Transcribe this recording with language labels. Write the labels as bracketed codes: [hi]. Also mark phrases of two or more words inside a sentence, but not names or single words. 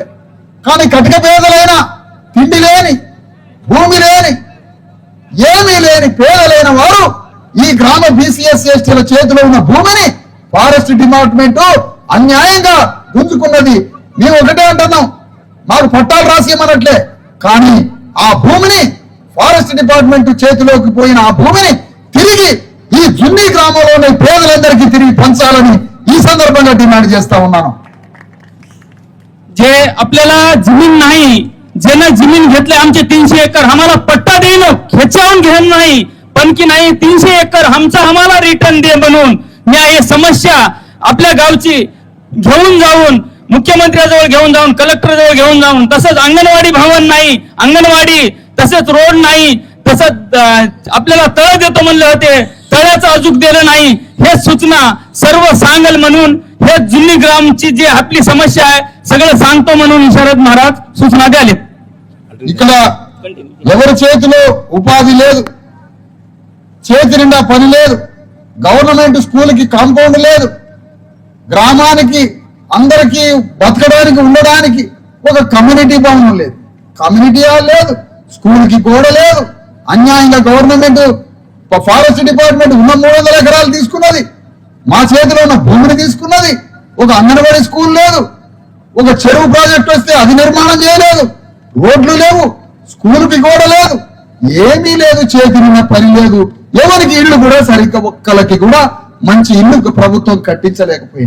[te] కానీ కటిక పేదలైన, తిండి లేని, భూమి లేని, ఏమీ లేని పేదలైన వారు ఈ గ్రామ బీసీఎస్సీ ఎస్టీల చేతిలో ఉన్న భూమిని ఫారెస్ట్ డిపార్ట్మెంట్ అన్యాయంగా గుంజుకున్నది. మేము ఒకటే అంటున్నాం, మాకు పట్టాలు రాసియమనట్లే, కానీ ఆ భూమిని ఫారెస్ట్ డిపార్ట్మెంట్ చేతిలోకి పోయిన ఆ భూమిని తిరిగి ఈ జున్ని గ్రామంలోని పేదలందరికీ తిరిగి పంచాలని ఈ సందర్భంగా డిమాండ్ చేస్తా ఉన్నాను. [mr] जे आपल्याला जमीन नाही, ज्यानं जमीन घेतले आमचे 300 एकर आम्हाला पट्टा देईन, खेचावून घेऊन नाही, पण की नाही 300 एकर आम्हाला रिटर्न दे म्हणून मी हे समस्या आपल्या गावची घेऊन जाऊन मुख्यमंत्र्याजवळ घेऊन जाऊन, कलेक्टरजवळ घेऊन जाऊन, तसंच अंगणवाडी भवन नाही, अंगणवाडी तसंच रोड नाही, तसंच आपल्याला तळ देतो म्हणले होते, तळ्याचं अजूक दिलं नाही हे सूचना सर्व सांगल म्हणून हे जुनी ग्रामची जी आपली समस्या आहे सगळं सांगतो म्हणून शरद महाराज सूचना द्यालेत. [te] ఇక్కడ ఎవరి చేతిలో ఉపాధి లేదు, చేతి నిండా పని లేదు, గవర్నమెంట్ స్కూల్కి కాంపౌండ్ లేదు, గ్రామానికి అందరికీ బతకడానికి ఉండడానికి ఒక కమ్యూనిటీ భవనం లేదు, కమ్యూనిటీ హాల్ లేదు, స్కూల్కి గోడ లేదు, అన్యాయంగా గవర్నమెంట్ ఫారెస్ట్ డిపార్ట్మెంట్ ఉన్న 300 ఎకరాలు తీసుకున్నది, మా చేతిలో ఉన్న భూమిని తీసుకున్నది, ఒక అంగన్వాడీ స్కూల్ లేదు, ఒక చెరువు ప్రాజెక్ట్ వస్తే అది నిర్మాణం చేయలేదు, రోడ్లు లేవు, స్కూల్కి గోడ లేదు, ఏమీ లేదు, చేతి నిన్న పని లేదు, ఎవరికి ఇల్లు కూడా సరిగ్గా ఒక్కలకి కూడా మంచి ఇల్లు ప్రభుత్వం కట్టించలేకపోయింది.